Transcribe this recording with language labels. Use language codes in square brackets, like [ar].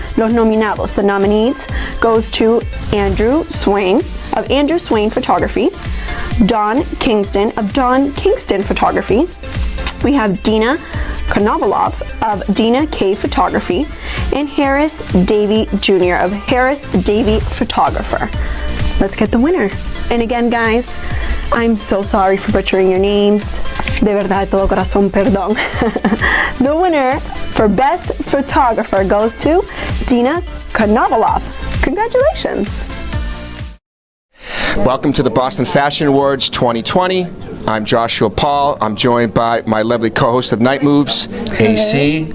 [es] Los nominados, [en] the nominees, goes to Andrew Swain of Andrew Swain Photography, Don Kingston of Don Kingston Photography. We have Dina Konovalov of Dina K Photography, and Harris Davey Jr. of Harris Davey Photographer. Let's get the winner. And again, guys, I'm so sorry for butchering your names. [es] De verdad, todo corazón, perdón. [en] The winner for Best Photographer goes to Dina Konovalov. Congratulations. Welcome to the Boston Fashion Awards 2020. I'm Joshua Paul. I'm joined by my lovely co-host of Night Moves, AC.